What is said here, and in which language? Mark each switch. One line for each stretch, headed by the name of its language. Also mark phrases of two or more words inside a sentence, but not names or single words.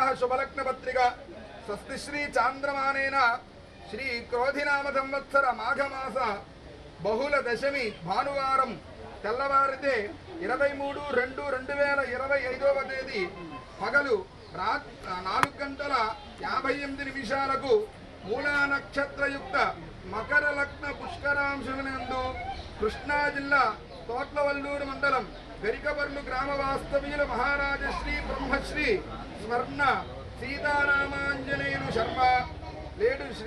Sanskrit: शुभलग्न पत्रिका स्वस्ति श्री चांद्रमानेन श्री क्रोधिनाम संवत्सर माघमास बहुल दशमी भानुवारं
Telugu: తెల్లవారితే 23/2/2025వ తేదీ పగలు 4:58 మూలా నక్షత్రయుక్త మకర లగ్న పుష్కరాంశమునందు కృష్ణా జిల్లా తోట్లవల్లూరు మండలం గరికబర్లు గ్రామ వాస్తవ్యుల మహారాజశ్రీ బ్రహ్మశ్రీ స్వర్ణ సీతారామాంజనేయులు శర్మ లేడు శ్రీ